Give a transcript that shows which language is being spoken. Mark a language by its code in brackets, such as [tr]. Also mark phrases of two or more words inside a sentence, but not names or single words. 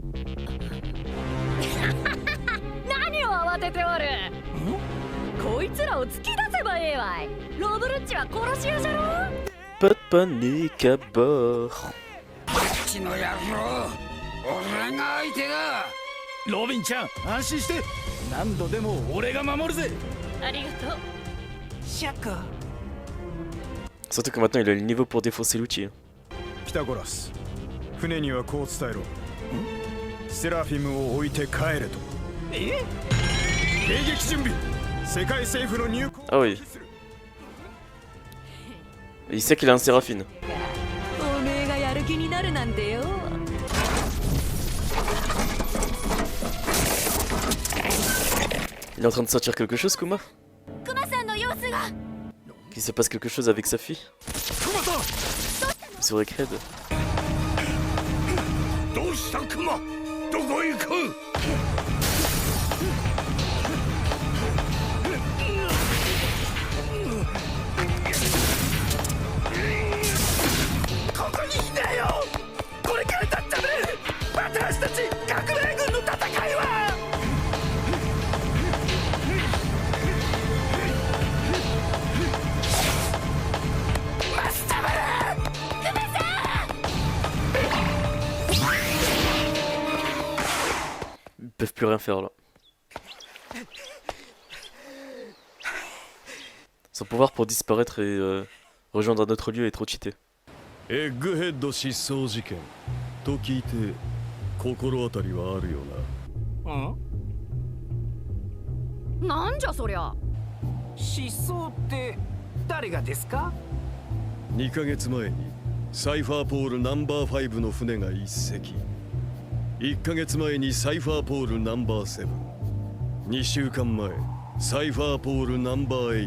[ja] 何を慌てておる。こいつらを突き出せばええわい。ロブルッチは殺し屋じゃろ。 [fr] Pas de panique à bord. [ja] フレッチの野郎、俺が相手だ。ロビンちゃん安心して、何度でも俺が守るぜ。ありがとう。シャカ。 [fr] Surtout que maintenant il a le niveau pour défoncer l'outil. [ja] ピタゴラス、船にはこう伝えろ。セラフィムを置いて帰れと。え？迎撃準備。世界政府の入港を [fr] Ah oui. Il sait qu'il a un Séraphine. [ja] おめえがやる気になるなんてよ。 [fr] Il est en train de sortir quelque chose, Kuma? [ja] クマさんの様子が。 [fr] Qu'il se passe quelque chose avec sa fille? Sur Egghead? [ja] どうしたクマ、どこ行く。ここにいなよ。これからだったね。私たち革命軍の戦いは。マスタバラ、クマさん。 [fr] Ils peuvent plus rien faire là. Son pouvoir pour disparaître et rejoindre un autre lieu est trop cheaté. [ja] エッグヘッド失踪事件と聞いて心当たりはあるよなんじゃそりゃ。失踪って誰がですか？な。2ヶ月前にサイファーポールナンバー5の船が1隻、1ヶ月前にサイファーポールナンバー7、2週間前サイファーポールナンバー8。